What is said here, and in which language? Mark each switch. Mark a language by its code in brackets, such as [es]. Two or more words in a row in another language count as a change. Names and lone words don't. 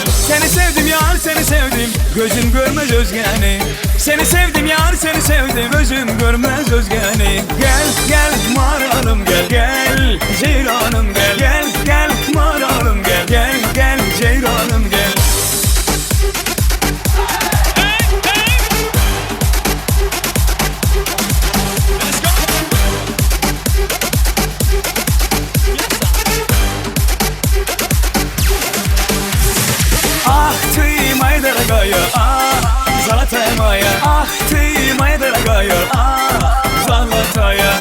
[az] Seni sevdim yar seni sevdim, gözüm görmez özgeni. Seni sevdim yar seni sevdim, gözüm görmez özgeni. Gel gel maralım gel, gel ceyranım gel, gel gel maralım gel, gel gel ceyranım gel. [ru] Ах ты, моя дорогая, ах, золотая моя, ах ты, моя дорогая, ах, золотая.